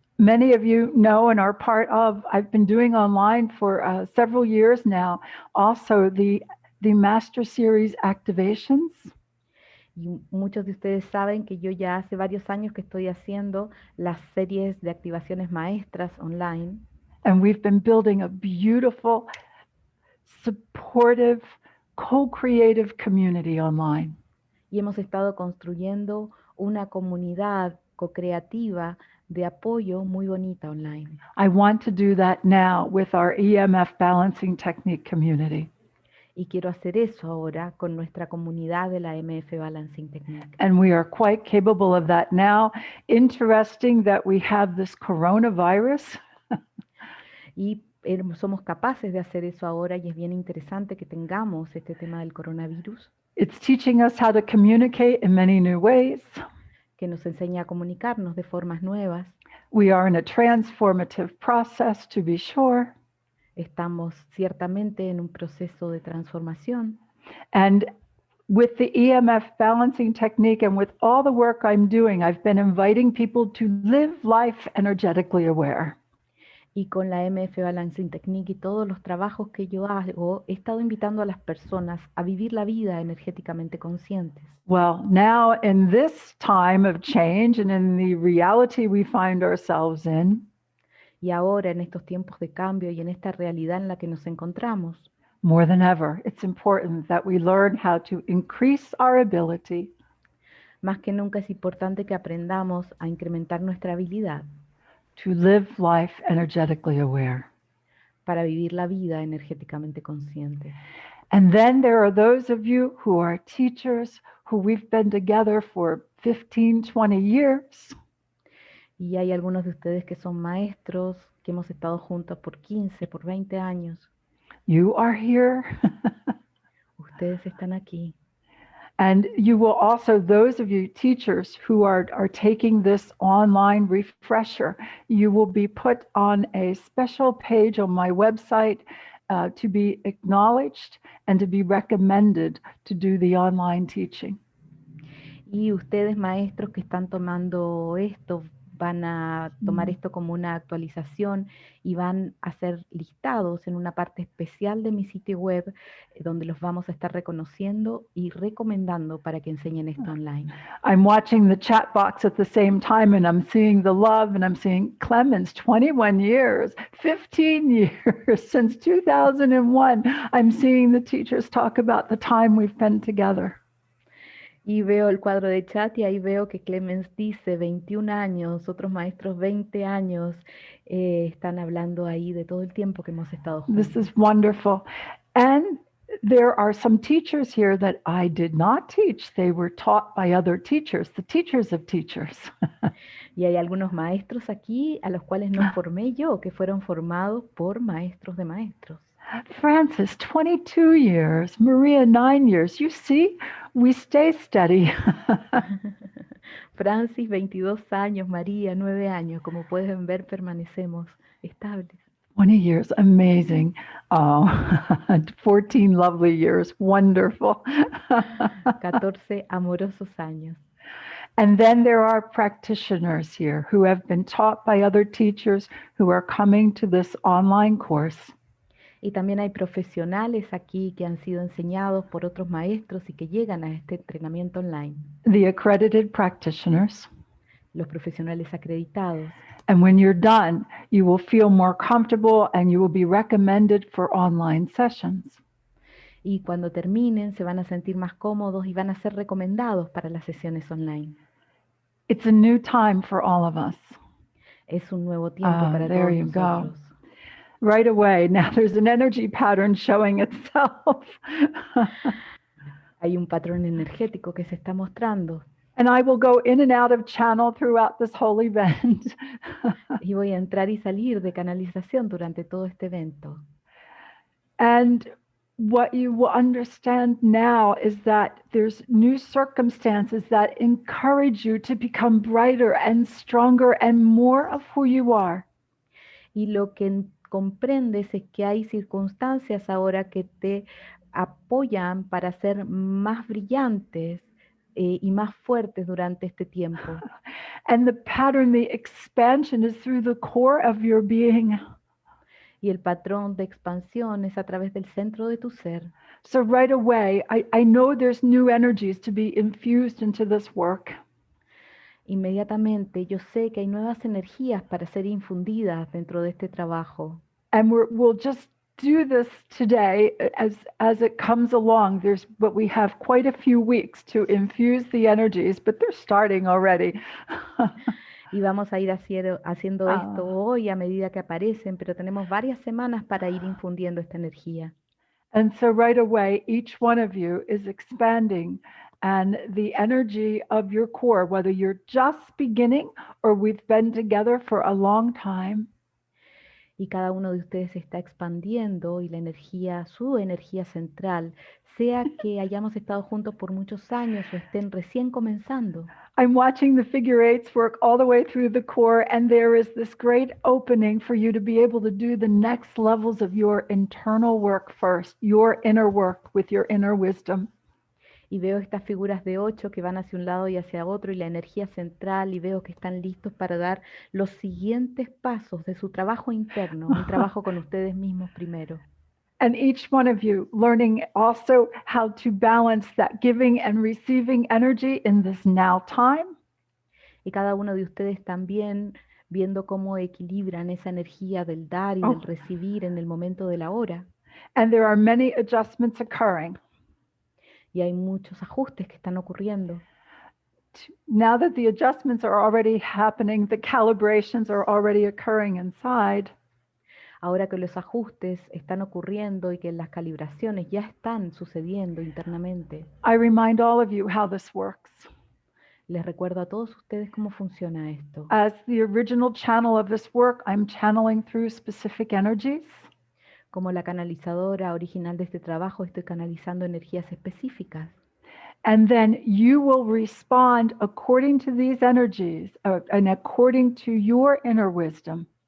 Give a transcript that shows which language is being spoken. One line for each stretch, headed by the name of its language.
English: Many of you know and are part of, I've been doing online for several years now, also the Master Series activations.
Spanish: Y muchos de ustedes saben que yo ya hace varios años que estoy haciendo las series de activaciones maestras online.
English: And we've been building a beautiful, supportive, co-creative community online.
Spanish: Y hemos estado construyendo una comunidad co-creativa de apoyo muy bonita online.
English: I want to do that now with our EMF balancing technique community.
Spanish: Y quiero hacer eso ahora con nuestra comunidad de la MF Balancing Technique.
English: And we are quite capable of that now. Interesting that we have this coronavirus.
Spanish: Y somos capaces de hacer eso ahora y es bien interesante que tengamos este tema del coronavirus.
English: It's teaching us how to communicate in many new ways.
Spanish: Que nos enseña a comunicarnos de formas nuevas.
English: We are in a transformative process, to be sure.
Spanish: Estamos ciertamente en un proceso de transformación.
English: And with the EMF balancing technique and with all the work I'm doing, I've been inviting people to live life energetically aware.
Spanish: Y con la MF Balancing Technique y todos los trabajos que yo hago, he estado invitando a las personas a vivir la vida energéticamente conscientes.
English: Well, now in this time of change and in the reality we find ourselves in,
Spanish: y ahora en estos tiempos de cambio y en esta realidad en la que nos encontramos,
English: more than ever, it's important that we learn how to increase our ability
Spanish: más que nunca es importante que aprendamos a incrementar nuestra habilidad
English: to live life energetically aware.
Spanish: para vivir la vida energéticamente consciente.
English: And then there are those of you who are teachers who we've been together for 15, 20 years.
Spanish: Y hay algunos de ustedes que son maestros, que hemos estado juntos por 15, por 20 años.
English: You are here.
Spanish: Ustedes están aquí.
English: And you will also, those of you teachers who are taking this online refresher, you will be put on a special page on my website to be acknowledged and to be recommended to do the online teaching.
Spanish: Y ustedes maestros que están tomando esto, van a tomar esto como una actualización y van a ser listados en una parte especial de mi sitio web donde los vamos a estar reconociendo y recomendando para que enseñen esto online.
English: I'm watching the chat box at the same time and I'm seeing the love and I'm seeing Clemens, 21 years, 15 years, since 2001. I'm seeing the teachers talk about the time we've been together.
Spanish: Y veo el cuadro de chat y ahí veo que Clemens dice 21 años, otros maestros 20 años, están hablando ahí de todo el tiempo que hemos estado juntos.
English: This is wonderful. And there are some teachers here that I did not teach. They were taught by other teachers, the teachers of teachers.
Spanish: Y hay algunos maestros aquí a los cuales no formé yo, que fueron formados por maestros de maestros.
English: Francis, 22 years. Maria, 9 years. You see, we stay steady.
Spanish: Francis, 22 años. María, 9 años. Como pueden ver, permanecemos estables.
English: 20 years, amazing. 14 lovely years, wonderful.
Spanish: 14 amorosos años.
English: And then there are practitioners here who have been taught by other teachers who are coming to this online course.
Spanish: Y también hay profesionales aquí que han sido enseñados por otros maestros y que llegan a este entrenamiento online.
English: The accredited practitioners.
Spanish: Los profesionales acreditados.
English: And when you're done, you will feel more comfortable and you will be recommended for online sessions.
Spanish: Y cuando terminen se van a sentir más cómodos y van a ser recomendados para las sesiones online.
English: It's a new time for all of us.
Spanish: Es un nuevo tiempo para
English: there
Spanish: todos
English: you
Spanish: nosotros.
English: Go. Right away, now there's an energy pattern showing itself.
Spanish: Hay un patrón energético que se está mostrando.
English: And I will go in and out of channel throughout this whole event.
Spanish: Y voy a entrar y salir de canalización durante todo este evento.
English: And what you will understand now is that there's new circumstances that encourage you to become brighter and stronger and more of who you are.
Spanish: Y lo que comprendes es que hay circunstancias ahora que te apoyan para ser más brillantes y más fuertes durante este tiempo.
English: And the pattern, the expansion is through the core of your being.
Spanish: Y el patrón de expansión es a través del centro de tu ser.
English: So right away, I know there's new energies to be infused into this work.
Spanish: Inmediatamente yo sé que hay nuevas energías para ser infundidas dentro de este trabajo.
English: And we'll just do this today as it comes along. But we have quite a few weeks to infuse the energies, but they're starting already.
Spanish: Y vamos a ir haciendo esto hoy a medida que aparecen, pero tenemos varias semanas para ir infundiendo esta energía.
English: And so right away, each one of you is expanding, and the energy of your core, whether you're just beginning or we've been together for a long time,
Spanish: Y cada uno de ustedes se está expandiendo y la energía, su energía central, sea que hayamos estado juntos por muchos años o estén recién comenzando.
English: I'm watching the figure eights work all the way through the core, and there is this great opening for you to be able to do the next levels of your internal work first, your inner work with your inner wisdom.
Spanish: Y veo estas figuras de 8 que van hacia un lado y hacia otro y la energía central, y veo que están listos para dar los siguientes pasos de su trabajo interno, un trabajo con ustedes mismos primero.
English: And each one of you learning also how to balance that giving and receiving energy in this now time.
Spanish: Y cada uno de ustedes también viendo cómo equilibran esa energía del dar y del recibir en el momento de la hora.
English: And there are many adjustments occurring.
Spanish: Y hay muchos ajustes que están ocurriendo.
English: Now that the adjustments are already happening, the calibrations are already occurring inside.
Spanish: Ahora que los ajustes están ocurriendo y que las calibraciones ya están sucediendo internamente,
English: I remind all of you how this works.
Spanish: les recuerdo a todos ustedes cómo funciona esto.
English: As the original channel of this work, I'm channeling through specific energies.
Spanish: Como la canalizadora original de este trabajo, estoy canalizando energías específicas.
English: And then you will respond according to these energies and according to your inner wisdom.